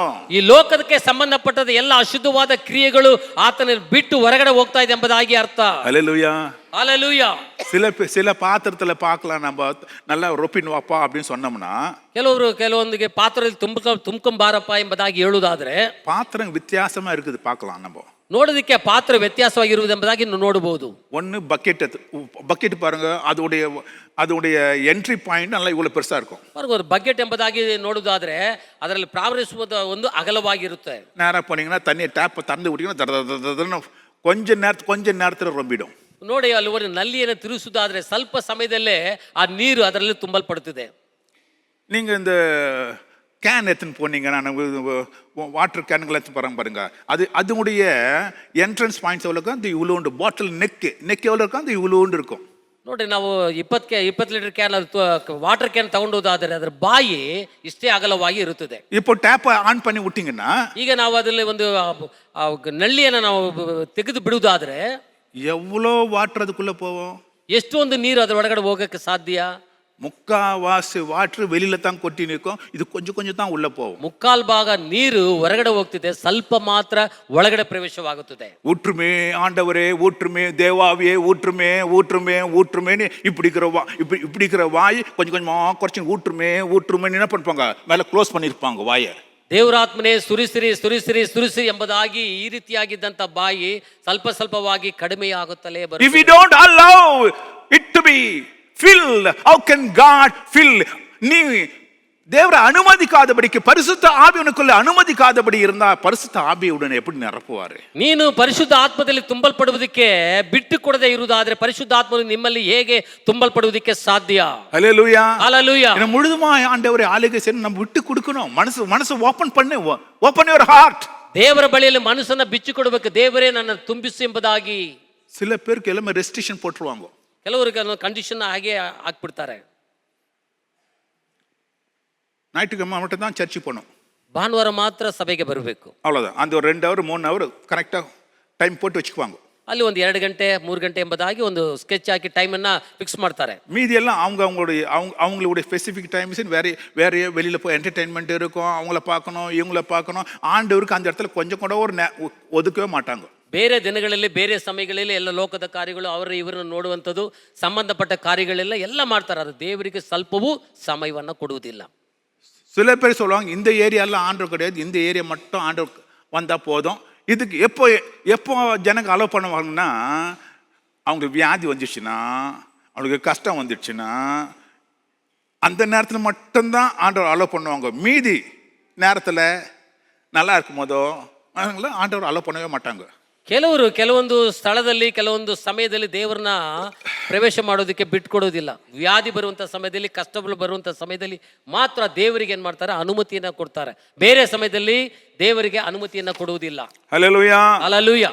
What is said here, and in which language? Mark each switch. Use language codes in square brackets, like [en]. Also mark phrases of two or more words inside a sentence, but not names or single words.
[kn] ಈ ಲೋಕಕ್ಕೆ ಸಂಬಂಧಪಟ್ಟದ ಎಲ್ಲ ಅಶುದ್ಧವಾದ ಕ್ರಿಯೆಗಳು ಆತನ ಬಿಟ್ಟು ಹೊರಗಡೆ ಹೋಗ್ತಾ ಇದೆ ಎಂಬುದಾಗಿ ಅರ್ಥ. [ta] ஹalleluya ஹalleluya. சில பாத்திரத்துல பார்க்கலாம், நம்ம நல்லா ரொப்பின் வாப்பா அப்படின்னு சொன்னோம்னா, [kn] ಕೆಲವೊಂದಿಗೆ ಪಾತ್ರದಲ್ಲಿ ತುಂಬ್ಕೊಂಬಾರಪ್ಪ ಎಂಬುದಾಗಿ ಹೇಳುವುದಾದ್ರೆ, [ta] பாத்திரம் வித்தியாசமா இருக்குது பார்க்கலாம். நம்ம [kn] ನೋಡೋದಕ್ಕೆ ಪಾತ್ರ ವ್ಯತ್ಯಾಸವಾಗಿರುವುದು ಎಂಬುದಾಗಿ ನೋಡಬಹುದು. [ta] ஒன்னு பக்கெட் பாருங்க, அதோடைய [en] entry point [ta] நல்லா இவ்வளவு பெருசா இருக்கும். [kn] ஒரு ಬಕೆಟ್ ಎಂಬುದಾಗಿ ನೋಡುವುದಾದ್ರೆ ಅದರಲ್ಲಿ ಪ್ರಾರಂಭಿಸುವುದು ಒಂದು ಅಗಲವಾಗಿರುತ್ತೆ. [ta] நேரா போனீங்கன்னா தண்ணியை டேப் திறந்து விட்டீங்கன்னா கொஞ்ச நேரத்துல ரொம்பிடும். [kn] ನೋಡಿ, ಅಲ್ಲಿ ಒಂದು ನಲ್ಲಿಯನ್ನು ತಿರುಗಿಸುವುದಾದ್ರೆ ಸ್ವಲ್ಪ ಸಮಯದಲ್ಲೇ ಆ ನೀರು ಅದರಲ್ಲಿ ತುಂಬಲ್ಪಡುತ್ತದೆ. [ta] நீங்க இந்த கேன் எடுத்துன்னு போனீங்கன்னா, [en] water cans [ta] எடுத்து பாருங்க, அதனுடைய [en] entrance points [ta] எவ்வளோ இருக்கும், அது இவ்வளோண்டு. [en] bottle neck [ta] எவ்வளோ இருக்கும், அது இவ்வளோண்டு இருக்கும். [kn] ನೋಡಿ, ನಾವು 20 [en] litre can water can [kn] ತಗೊಂಡೋದಾದರೆ ಅದರ ಬಾಯಿ ಇಷ್ಟೇ ಅಗಲವಾಗಿ ಇರುತ್ತದೆ. [ta] இப்போ [en] tap on [ta] பண்ணி விட்டீங்கன்னா, [kn] ಈಗ ನಾವು ಅದರಲ್ಲಿ ಒಂದು ನಳ್ಳಿಯನ್ನು ನಾವು ತೆಗೆದು ಬಿಡುವುದಾದ್ರೆ [ta] எவ்வளோ வாட்டர் அதுக்குள்ள போவோம்? [kn] ಎಷ್ಟೊಂದು ನೀರು ಅದರ ಒಳಗಡೆ ಹೋಗಕ್ಕೆ ಸಾಧ್ಯ? [ta] முக்காவாசி வாட்டர் வெளியில தான் கொட்டி நிற்கும், இது கொஞ்சம் தான் உள்ள போகும். [kn] ಮುಕ್ಕಾಲ್ ಭಾಗ ನೀರು ಹೊರಗಡೆ ಹೋಗ್ತಿದೆ, ಸ್ವಲ್ಪ ಮಾತ್ರ ಒಳಗಡೆ ಪ್ರವೇಶವಾಗುತ್ತದೆ. [ta] ஊற்றுமே ஆண்டவரே, ஊற்றுமே தேவாவியே, ஊற்றுமேன்னு இப்படி இருக்கிற வாய் கொஞ்சமா குறைச்சி ஊற்றுமே என்ன பண்ணுவாங்க, மேல க்ளோஸ் பண்ணிருப்பாங்க வாயை. [kn] ದೇವರಾತ್ಮನೇ ಸುರಿಸಿರಿ ಸುರಿಸಿರಿ ಸುರಿಸಿರಿ ಎಂಬುದಾಗಿ ಈ ರೀತಿಯಾಗಿದ್ದಂತ ಬಾಯಿ ಸ್ವಲ್ಪ ಸ್ವಲ್ಪವಾಗಿ ಕಡಿಮೆಯಾಗುತ್ತಲೇ [en] If [kn] ಬರುತ್ತೆ. [en] we don't allow it to be filled, how can God fill? [ta] நீ தேவர அனுமதிக்காதபடிக்கு பரிசுத்த ஆவி உனக்குள்ள அனுமதிக்காதபடி இருந்தா பரிசுத்த ஆவியுடன் எப்படி நிரப்புவாரு? [kn] ನೀನು ಪರಿಶುದ್ಧ ಆತ್ಮದಲ್ಲಿ ತುಂಬಲ್ಪಡುವುದಕ್ಕೆ ಬಿಟ್ಟು ಕೊಡದೆ ಇರುವುದಾದ್ರೆ ಪರಿಶುದ್ಧ ಆತ್ಮನು ನಿಮ್ಮಲ್ಲಿ ಹೇಗೆ ತುಂಬಲ್ಪಡುವುದಕ್ಕೆ ಸಾಧ್ಯ? [ta] ஹல்லேலூயா. ஹல்லேலூயா. என்ன முழுதுமாய் ஆண்டவரே ஆளுகை செய்ய நம்ம விட்டு கொடுக்கணும். மனசு ஓபன் பண்ணு. [en] open your heart. [kn] ದೇವರ ಬಳಿಯಲ್ಲಿ ಮನಸ್ಸನ್ನ ಬಿಚ್ಚಿ ಕೊಡಬೇಕು. ದೇವರೇ ನನ್ನ ತುಂಬಿಸು ಎಂಬುದಾಗಿ. [ta] சில பேருக்கு எல்லாமே ரெஸ்ட்ரிக்ஷன் போட்டுருவாங்க. [kn] ಕೆಲವರಿಗೆ ಕಂಡೀಷನ್ ಹಾಗೆ ಹಾಕ್ಬಿಡ್ತಾರೆ. [ta] ஞாயிற்றுக்கிழமை மட்டும் தான் சர்ச்சுக்கு போகணும், [kn] ಭಾನುವಾರ ಮಾತ್ರ ಸಭೆಗೆ ಬರಬೇಕು, [ta] அவ்வளோதான். அந்த ஒரு [en] 2 hour 3 hour [ta] கரெக்டாக டைம் போட்டு வச்சுக்குவாங்க. [kn] ಅಲ್ಲಿ ಒಂದು 2 ಗಂಟೆ 3 ಗಂಟೆ ಎಂಬುದಾಗಿ ಒಂದು ಸ್ಕೆಚ್ ಹಾಕಿ ಟೈಮನ್ನು ಫಿಕ್ಸ್ ಮಾಡ್ತಾರೆ. [ta] மீதி எல்லாம் அவங்களுடைய [en] specific times [ta] வேற வெளியில் போய் என்டர்டெயின்மெண்ட் இருக்கும், அவங்கள பார்க்கணும் இவங்கள பார்க்கணும். ஆண்டவருக்கு அந்த இடத்துல கொஞ்சம் கூட ஒதுக்கவே மாட்டாங்க. [kn] ಬೇರೆ ದಿನಗಳಲ್ಲಿ ಬೇರೆ ಸಮಯಗಳಲ್ಲಿ ಎಲ್ಲ ಲೋಕದ ಕಾರ್ಯಗಳು ಅವರ ಇವರನ್ನು ನೋಡುವಂಥದ್ದು ಸಂಬಂಧಪಟ್ಟ ಕಾರ್ಯಗಳೆಲ್ಲ ಎಲ್ಲ ಮಾಡ್ತಾರೆ. ಅದು ದೇವರಿಗೆ ಸ್ವಲ್ಪವೂ ಸಮಯವನ್ನು ಕೊಡುವುದಿಲ್ಲ. [ta] சில பேர் சொல்லுவாங்க இந்த ஏரியாலாம் ஆண்டவர் கிடையாது, இந்த ஏரியா மட்டும் ஆண்டவர் வந்தால் போதும். இதுக்கு எப்போ ஜனங்க அலோவ் பண்ணுவாங்கன்னா அவங்களுக்கு வியாதி வந்துடுச்சுன்னா, அவங்களுக்கு கஷ்டம் வந்துடுச்சுன்னா அந்த நேரத்தில் மட்டும்தான் ஆண்டவர் அலோவ் பண்ணுவாங்க. மீதி நேரத்தில் நல்லா இருக்கும் போதோ அவங்கள ஆண்டவர் அலோவ் பண்ணவே மாட்டாங்க. [kn] ಕೆಲವೊಂದು ಸ್ಥಳದಲ್ಲಿ ಕೆಲವೊಂದು ಸಮಯದಲ್ಲಿ ದೇವರನ್ನ ಪ್ರವೇಶ ಮಾಡೋದಕ್ಕೆ ಬಿಟ್ಕೊಡೋದಿಲ್ಲ. ವ್ಯಾಧಿ ಬರುವಂಥ ಸಮಯದಲ್ಲಿ, ಕಷ್ಟಗಳು ಬರುವಂಥ ಸಮಯದಲ್ಲಿ ಮಾತ್ರ ದೇವರಿಗೆ ಏನು ಮಾಡ್ತಾರೆ, ಅನುಮತಿಯನ್ನು ಕೊಡ್ತಾರೆ. ಬೇರೆ ಸಮಯದಲ್ಲಿ ದೇವರಿಗೆ ಅನುಮತಿಯನ್ನು ಕೊಡುವುದಿಲ್ಲ. [ta] ஹல்லேலூயா. ஹல்லேலூயா.